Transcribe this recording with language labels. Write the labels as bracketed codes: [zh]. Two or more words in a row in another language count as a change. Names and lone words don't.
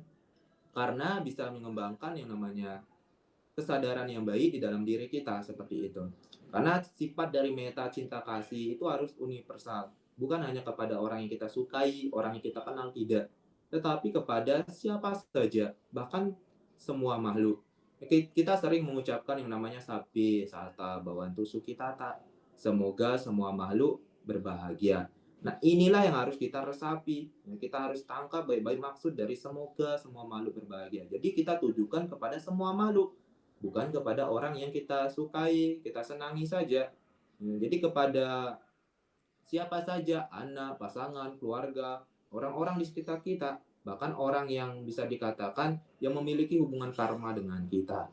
[id] Karena bisa mengembangkan yang namanya kesadaran yang baik di dalam diri kita seperti itu. Karena sifat dari meta cinta kasih itu harus universal, bukan hanya kepada orang yang kita sukai, orang yang kita kenal tidak, tetapi kepada siapa saja, bahkan semua makhluk. Kita sering mengucapkan yang namanya sapi, [pi] sata, bawantu, sukitata. [id] Semoga semua makhluk berbahagia. Nah, inilah yang harus kita resapi. Kita harus tangkap baik-baik maksud dari semoga semua makhluk berbahagia. Jadi kita tujukan kepada semua makhluk, bukan kepada orang yang kita sukai, kita senangi saja. Jadi kepada siapa saja, anak, pasangan, keluarga, orang-orang di sekitar kita, bahkan orang yang bisa dikatakan yang memiliki hubungan karma dengan kita.